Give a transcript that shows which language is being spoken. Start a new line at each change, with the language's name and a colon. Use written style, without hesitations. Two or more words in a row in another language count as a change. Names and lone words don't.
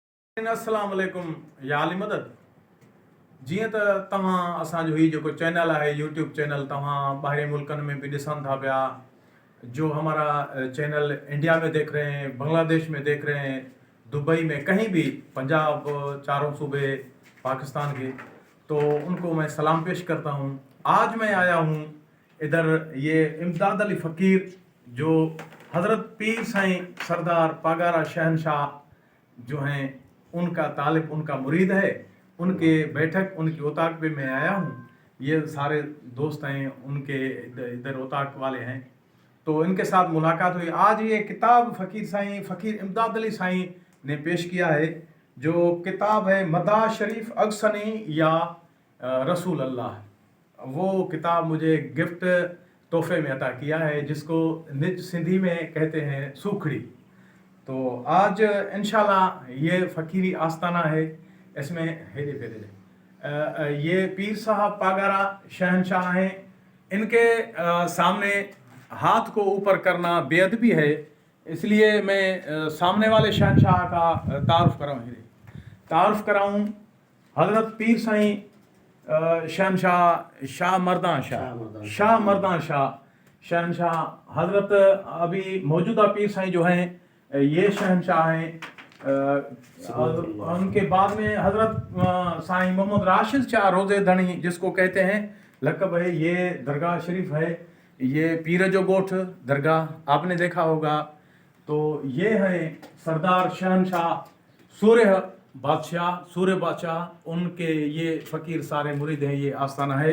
Arabic: السلام علیکم
Urdu: یا علی مدد.
Sindhi: जीअं त तव्हां असांजो ही जेको चैनल है
English: YouTube channel
Sindhi: तव्हां ॿाहिरि मुल्कनि में भी ॾिसनि था पिया,
Urdu: جو ہمارا چینل انڈیا میں دیکھ رہے ہیں، بنگلہ دیش میں دیکھ رہے ہیں، دبئی میں، کہیں بھی، پنجاب، چاروں صوبے پاکستان کے، تو ان کو میں سلام پیش کرتا ہوں. آج میں آیا ہوں ادھر یہ امداد علی فقیر جو حضرت پیر سائیں سردار پاگارا شہنشاہ جو ہیں ان کا طالب، ان کا مرید ہے، ان کے بیٹھک، ان کی اوطاق پے میں آیا ہوں. یہ سارے دوست ہیں ان کے، ادھر اوطاق والے ہیں، تو ان کے ساتھ ملاقات ہوئی. آج یہ کتاب فقیر امداد علی سائیں نے پیش کیا ہے، جو کتاب ہے مدح شریف اغثنی یا رسول اللہ. وہ کتاب مجھے گفٹ تحفے میں عطا کیا ہے، جس کو نج سندھی میں کہتے ہیں سوکھڑی. تو آج ان شاء اللہ یہ فقیری آستانہ ہے، اس میں ہیرے پھیرے یہ پیر صاحب پاگارا شہنشاہ ہیں. ان کے سامنے ہاتھ کو اوپر کرنا بے ادبی ہے، اس لیے میں سامنے والے شہنشاہ کا تعارف کراؤں. حضرت پیر سائیں شہنشاہ شاہ مردان شاہ شہنشاہ حضرت ابھی موجودہ پیر سائیں جو ہیں یہ شہنشاہ ہیں. ان کے بعد میں حضرت سائیں محمد راشد شاہ روضے دھنی، جس کو کہتے ہیں، لقب ہے، یہ درگاہ شریف ہے، یہ پیر جو گوٹھ درگاہ آپ نے دیکھا ہوگا. تو یہ ہے سردار شہنشاہ سوریہ بادشاہ، ان کے یہ فقیر سارے مرید ہیں، یہ آستانہ ہے.